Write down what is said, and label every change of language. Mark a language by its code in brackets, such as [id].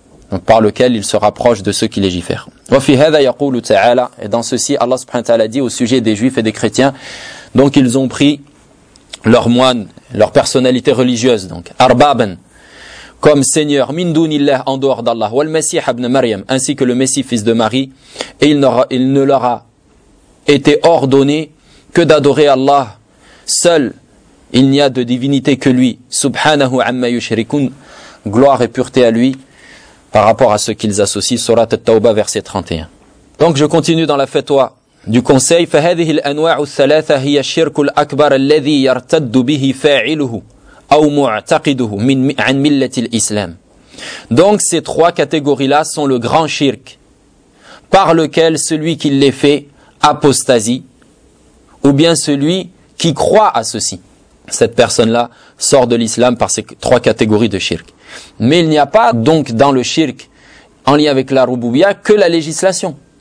[fr] Donc par lequel il se rapproche de ceux qui légifèrent. [ar] Wa fi hadha yaqulu ta'ala, [fr] et dans ceci Allah subhanahu wa ta'ala dit au sujet des juifs et des chrétiens, donc ils ont pris leurs moines, leur personnalité religieuse, donc arbaban, comme Seigneur, [ar] min dunillah, [fr] en dehors d'Allah, wal Messie ibn Maryam, ainsi que le Messie fils de Marie, et il ne leur a été ordonné que d'adorer Allah seul, Il n'y a de divinité que lui. [ar] Subhanahu amma yushrikun. [fr] Gloire et pureté à lui par rapport à ce qu'ils associent. Surat al-Tawba, verset 31. Donc je continue dans la fatwa du conseil. [ar] فهذه الأنواع الثلاثة هي الشرك الأكبر الذي يرتد به فاعله أو معتقده من عن ملة الإسلام. [fr] Donc ces trois catégories-là sont le grand shirk par lequel celui qui les fait apostasie ou bien celui qui croit à ceci. Cette personne-là sort de l'islam par ces trois catégories de shirk. Mais il n'y a pas donc dans le shirk en lien avec la rububiyya que la législation.